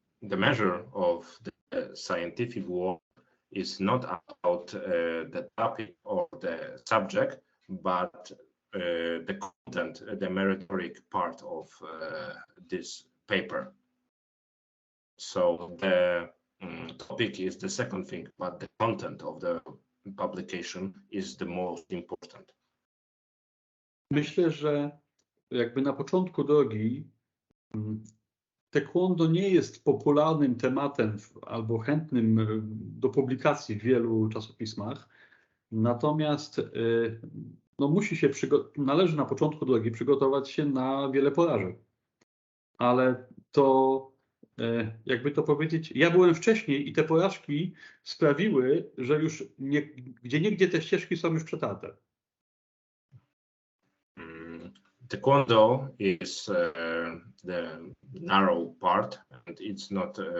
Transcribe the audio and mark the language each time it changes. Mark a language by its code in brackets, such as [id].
[en] The measure of the scientific work is not about the topic or the subject, but the content, the meritoric part of this paper. So the topic is the second thing, but the content of the publication is the most important. [pl] Myślę, że jakby na początku drogi taekwondo nie jest popularnym tematem albo chętnym do publikacji w wielu czasopismach, natomiast no należy na początku drogi przygotować się na wiele porażek. Ale to, jakby to powiedzieć, ja byłem wcześniej i te porażki sprawiły, że już gdzieniegdzie te ścieżki są już przetarte. [en] Taekwondo is the narrow part, and it's not.